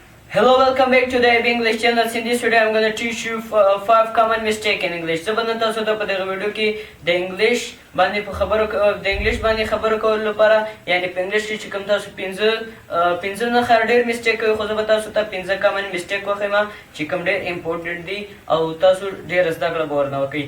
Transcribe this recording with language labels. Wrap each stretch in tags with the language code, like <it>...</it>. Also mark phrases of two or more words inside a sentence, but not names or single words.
<en>Hello, welcome back to the AB English channel. In this video, I'm going to teach you 5 common mistakes in English.</en> <ps>زبردست تاسو ته په دغه ویډیو کې د انګلیش باندې خبرو کولو لپاره یعنی په انګلیش کې چې کوم تاسو 15 نه خیر ډېر میسټیک کوي خو زه به تاسو ته 15</ps> <en>common mistake</en> <ps>وښیم چې کوم ډېر امپورټنټ دي او تاسو ډېر زده کړه به ورنه وکړئ.</ps>